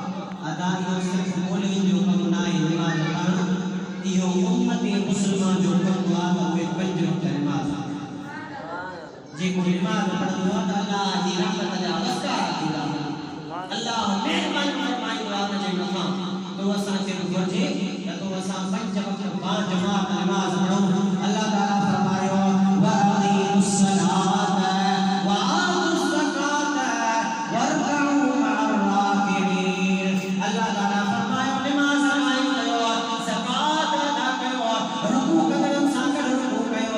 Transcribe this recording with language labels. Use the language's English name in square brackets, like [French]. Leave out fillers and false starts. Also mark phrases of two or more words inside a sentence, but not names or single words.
[Sindhi] अदा इहो सिर्फ़ु मौलवी जो कमु न आहे नमाज़ पढ़णु, इहो उम्मत मुस्लिमान जो कमु आहे त उहे पंज वक्त नमाज़ जेको नमाज़ पढ़ंदो आहे त अल्लाह जी रहमत जा वस्तारा थींदा आहिनि, अल्लाह महिरबानी फरमाईंदो आहे उनजे मथां। तो असांखे घुरिजे त तो असां पंज वक्त बाजमात नमाज़ पढ़ूं। अल्लाह ताला फरमायो [Arabic] وأقيموا الصلاة وآتوا الزكاة واركعوا مع الراكعين. [Sindhi] अल्लाह ताला फरमायो नमाज़ कायम कयो, ज़कात अदा कयो, रुकू कदम सां गॾु रुकू कयो।